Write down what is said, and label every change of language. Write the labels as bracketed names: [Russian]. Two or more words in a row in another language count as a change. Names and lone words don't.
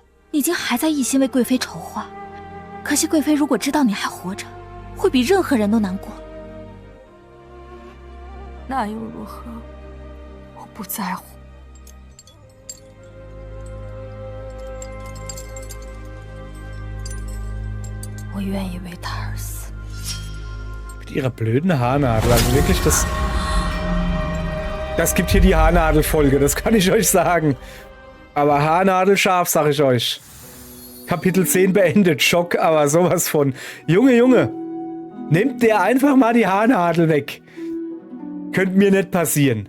[Chinese] 你竟还在一心为贵妃筹划，可惜贵妃如果知道你还活着，会比任何人都难过。那又如何？我不在乎。我愿意为他而死。 [German] Mit ihrer blöden Haarnadel, also wirklich das... Das gibt hier die Haarnadelfolge, das kann ich euch sagen. Aber haarnadelscharf, sag ich euch. Kapitel 10 beendet. Schock, aber sowas von. Junge. Nehmt der einfach mal die Haarnadel weg. Könnte mir nicht passieren.